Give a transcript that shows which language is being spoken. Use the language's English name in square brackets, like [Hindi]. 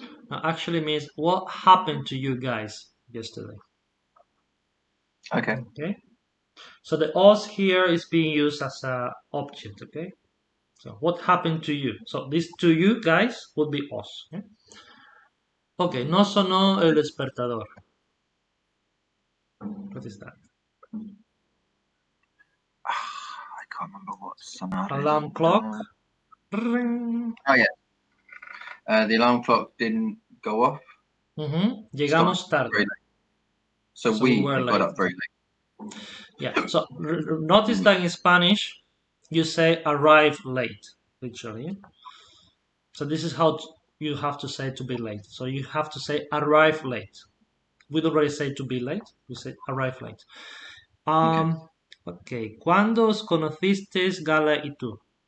[English] Actually means what happened to you guys yesterday. Okay. So the us here is being used as an object, okay? So what happened to you? So this to you guys would be us. [Spanish] Okay, no sonó el despertador. [English] What is that? I can't remember what sonar. Alarm clock. Oh yeah. The alarm clock didn't go off. [Spanish] Llegamos tarde. [English] So we got up very late. Yeah. So notice that in Spanish you say arrive late, literally. So this is how you have to say to be late. So you have to say arrive late. We already say to be late. We say arrive late. Okay. [Spanish] ¿Cuándo os conocisteis Gala y tú?